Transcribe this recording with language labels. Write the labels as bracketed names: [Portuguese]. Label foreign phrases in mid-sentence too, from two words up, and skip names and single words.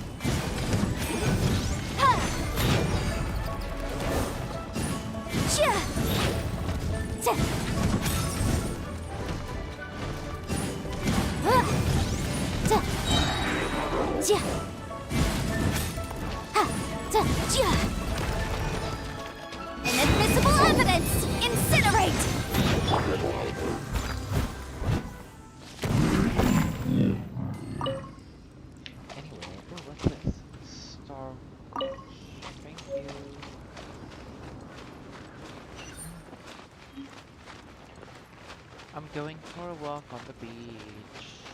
[English] Ha! Ja! Ja! Ja. Ja. Ha. Ja. Inadmissible evidence! Incinerate! Anyway, oh, what's this? Star. Thank you. I'm going for a walk on the beach.